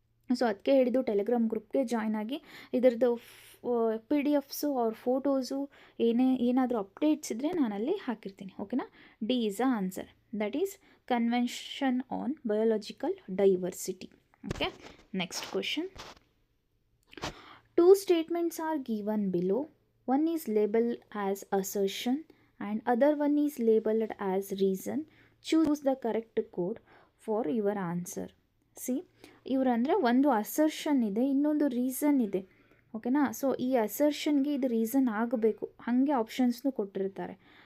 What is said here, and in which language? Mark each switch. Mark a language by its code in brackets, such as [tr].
[kn] So ಅದಕ್ಕೆ ಹಿಡಿದು Telegram ಗ್ರೂಪ್ಗೆ join ಆಗಿ ಇದರದ್ದು PDF ಅವ್ರ ಫೋಟೋಸು ಏನಾದರೂ ಅಪ್ಡೇಟ್ಸ್ ಇದ್ದರೆ ನಾನಲ್ಲಿ ಹಾಕಿರ್ತೀನಿ. ಓಕೆನಾ? [en] D is a answer, that is convention on biological diversity. Okay, next question. 2 statements are given below. One is labeled as assertion and other one is labeled as reason. Choose the correct code for your answer. [kn] C, ಇವರಂದರೆ ಒಂದು assertion ಇದೆ, ಇನ್ನೊಂದು reason ಇದೆ. ಓಕೆನಾ? So ಈ ಅಸರ್ಷನ್ಗೆ ಇದು reason ಆಗಬೇಕು, ಹಾಗೆ ಆಪ್ಷನ್ಸ್ನು ಕೊಟ್ಟಿರ್ತಾರೆ.